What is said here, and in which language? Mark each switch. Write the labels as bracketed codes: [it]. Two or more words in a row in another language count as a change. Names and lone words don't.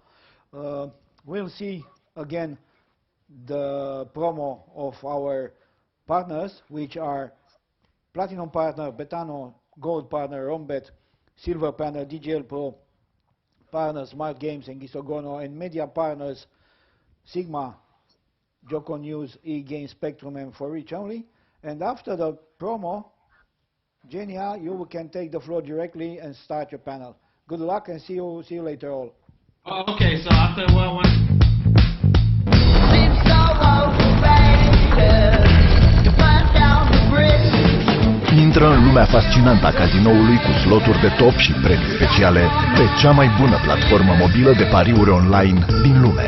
[en] We'll see again the promo of our partners, which are Platinum Partner, Betano, Gold Partner, Rombet, Silver Partner, DGL Pro, Partners, Smart Games, and Gisogono, and Media Partners, Sigma, Joko News, E-Game, Spectrum, and For Reach Only. And after the promo, Genia, you can take the floor directly and start your panel. Good luck and see you later all. Okay, so after one. [ro] Intră în lumea fascinantă a cazinoului cu sloturi de top și premii speciale pe cea mai bună platformă mobilă de pariuri online din lume.